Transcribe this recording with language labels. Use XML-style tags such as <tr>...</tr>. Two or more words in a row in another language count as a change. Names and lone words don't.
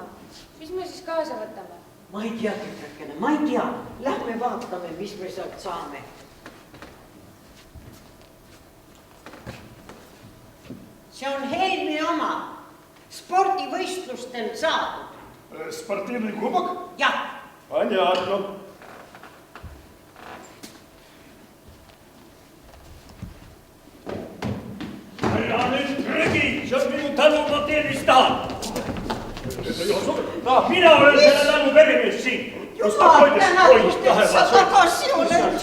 <et>Mis me siis kaasa võtame? Ma ei tea, tütrekene, ma ei tea. Lähme vaatame, mis me sealt saame. See on Helmi oma. Spordivõistlustel saadud.</et> <ru>Спортивный кубок?</ru> <et>Jah.</et> <ru>Понятно.</ru> <et>Ära nüüd rõgi, see on minu tänu, ma teen, mis tahan. Mina olen selle tänu perimees siin. Jumal, tänatud, et sa tagasi oled.</et>